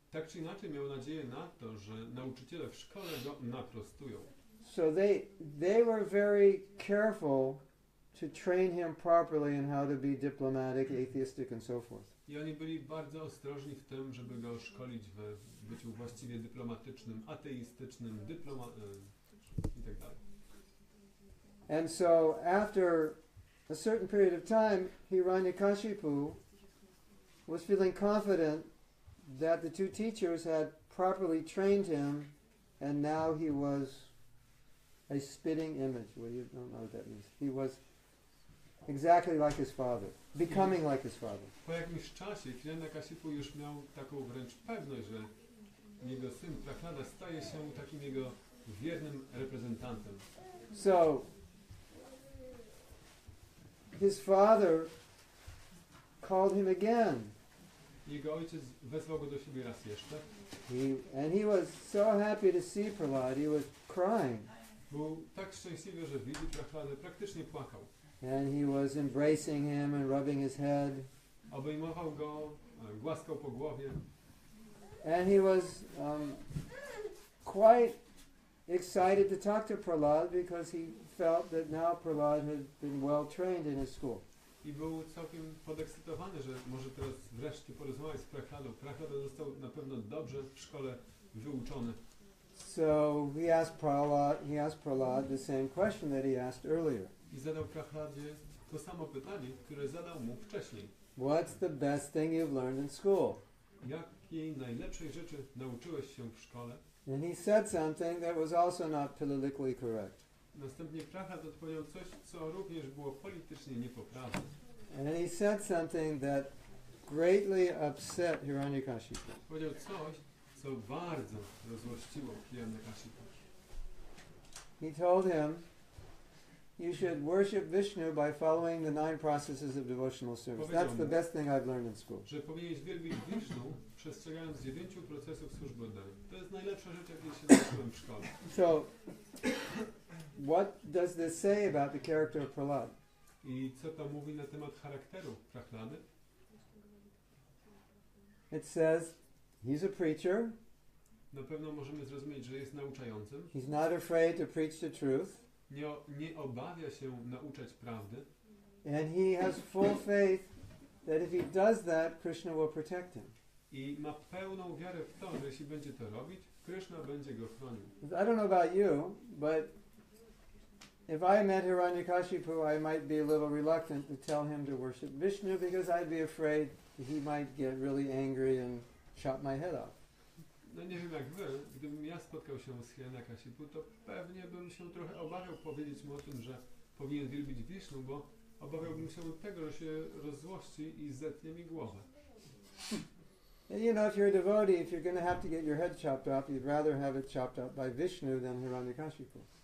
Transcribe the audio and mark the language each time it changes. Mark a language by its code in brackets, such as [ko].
[pl] Tak czy inaczej miał nadzieję na to, że nauczyciele w szkole go naprostują. [en] So they were very careful to train him properly in how to be diplomatic, atheistic, and so forth. [pl] I oni byli bardzo ostrożni w tym, żeby go szkolić w byciu właściwie dyplomatycznym, ateistycznym, i tak dalej. [en] And so after a certain period of time, Hiranyakashipu was feeling confident that the two teachers had properly trained him, and now he was a spitting image. Well, you don't know what that means. He was exactly like his father, becoming like his father. [pl] Po jakimś czasie Hiranyakashipu już miał taką wręcz pewność, że jego syn Prahlada staje się takim jego wiernym reprezentantem. [en] So his father called him again. [pl] Jego ojciec wezwał go do siebie raz jeszcze. [en] He was so happy to see Prahlad, he was crying. [pl] Był tak szczęśliwy, że widzi Prahladę, praktycznie płakał. [en] And he was embracing him and rubbing his head. [pl] Obejmował go, głaskał po głowie. [en] And he was quite excited to talk to Prahlad because he felt that now Prahlad had been well trained in his school. [pl] I był całkiem podekscytowany, że może teraz wreszcie porozmawiać z Prahladą. Prahlada został na pewno dobrze w szkole wyuczony. [en] So he asked Prahlad the same question that he asked earlier. [pl] I zadał Prahladzie to samo pytanie, które zadał mu wcześniej. [en] What's the best thing you've learned in school? [pl] Jakiej najlepszej rzeczy nauczyłeś się w szkole? [en] And he said something that was also not politically correct. [pl] Następnie Prahlad odpowiedział coś, co również było politycznie niepoprawne. [en] And he said something that greatly upset Hiranyakashipu. [pl] Powiedział coś, co bardzo rozłościło Hiranyakashipu. [en] He told him, you should worship Vishnu by following the 9 processes of devotional service. That's the best thing I've learned in school. [pl] Że powinieneś wielbić Vishnu, przestrzegając 9 procesów służby oddanej. To jest najlepsza rzecz, jakiej się nauczyłem w szkole. [en] So, what does this say about the character of Prahlad? [pl] I co to mówi na temat charakteru Prahlady? [en] It says, he's a preacher. [pl] Na pewno możemy zrozumieć, że jest nauczającym. [en] He's not afraid to preach the truth. [pl] Nie obawia się nauczać prawdy. [en] And he has full faith that if he does that, Krishna will protect him. [pl] I ma pełną wiarę w to, że jeśli będzie to robić, Krishna będzie go chronił. [en] I don't know about you, but if I met Hiranyakashipu, I might be a little reluctant to tell him to worship Vishnu because I'd be afraid he might get really angry and chop my head off. [pl] No nie wiem jak wy, gdybym ja spotkał się z Hiranyakashipu, to pewnie bym się trochę obawiał powiedzieć mu o tym, że powinien wielbić Vishnu, bo obawiałbym się tego, że się rozzłości i zetnie mi głowę. [en] And you know, if you're a devotee, if you're going to have to get your head chopped off, you'd rather have it chopped off by Vishnu than Hiranyakashipu.